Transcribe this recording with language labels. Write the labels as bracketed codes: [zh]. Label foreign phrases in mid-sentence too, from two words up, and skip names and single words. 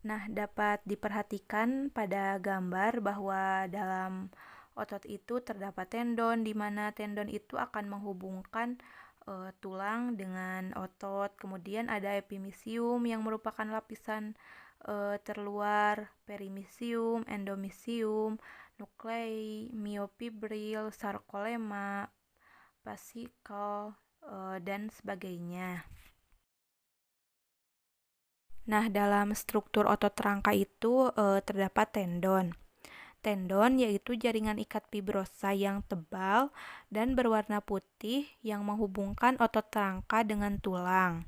[id] Nah, dapat diperhatikan pada gambar bahwa dalam otot itu terdapat tendon, di mana tendon itu akan menghubungkan tulang dengan otot. Kemudian ada epimisium yang merupakan lapisan terluar, perimisium, endomisium, nuklei, miofibril, sarkolema, fascicle, dan sebagainya. Nah, dalam struktur otot rangka itu terdapat tendon. Tendon yaitu jaringan ikat fibrosa yang tebal dan berwarna putih yang menghubungkan otot rangka dengan tulang.